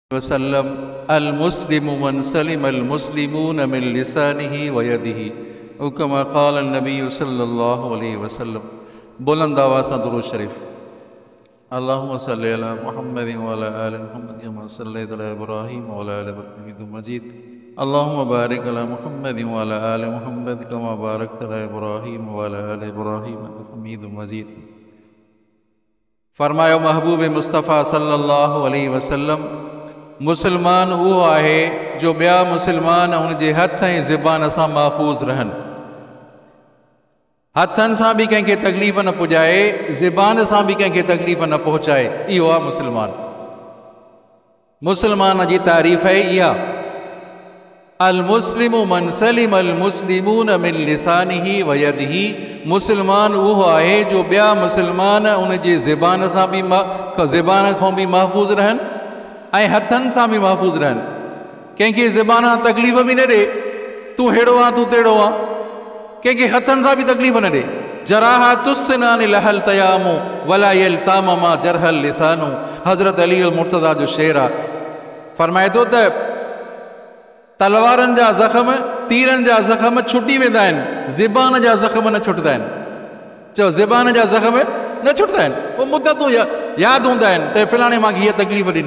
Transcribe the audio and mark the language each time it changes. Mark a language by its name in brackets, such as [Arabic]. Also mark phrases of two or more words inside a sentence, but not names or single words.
[Arabic] وسلم المسلم من سلم المسلمون من لسانه ويده أو كما قال نبي صلى الله عليه وسلم. [Sindhi] बुलंद आवाज़ सां दुरूद शरीफ। [Arabic] اللهم صل على محمد وعلى آل محمد كما صليت على إبراهيم وعلى آل إبراهيم حميد مجيد. اللهم بارك على محمد وعلى آل محمد كما باركت على إبراهيم وعلى آل إبراهيم حميد مجيد. [Sindhi] फरमायो महबूब मुस्तफ़ा [Arabic] صلى الله عليه وسلم, [Sindhi] मुसलमान वो आहे जो ॿिया मुसलमान उनके हथ ऐं ज़बान सां महफूज़ रहन। हथन सां भी कंहिंखे तकलीफ़ न पुॼाए, ज़बान सां भी कंहिंखे तकलीफ़ न पहुचाए, इहो आहे मुसलमान। मुसलमान जी तारीफ़ है इहा, [Arabic] المسلم من سلم المسلمون من لسانه ويده. [Sindhi] मुसलमान वो आहे जो ॿिया मुसलमान उनजी ज़बान सां भी ज़बान खां भी महफूज़ रहन ऐं हथन सां भी महफूज़ रहन। कंहिंखे ज़बान तकलीफ़ भी न ॾे, तू हेड़ो आ तू तेड़ो आ, कंहिंखे हथन सां भी तकलीफ़ न ॾे। [Arabic] جراحات السنان لها التئام ولا يلتام ما جرح اللسان. [Sindhi] हज़रत अली अल मुर्तज़ा जो शेर आहे। फरमाए थो त तलवारनि जा ज़ख़्म, तीरनि जा ज़ख़्म छुटी वेंदा आहिनि, ज़बान जा ज़ख़्म न छुटदा आहिनि। चओ ज़बान जा ज़ख़्म न छुटदा आहिनि, पोइ मुद्दतूं यादि हूंदा आहिनि त फलाणे मां हीअ तकलीफ़ ॾिनी।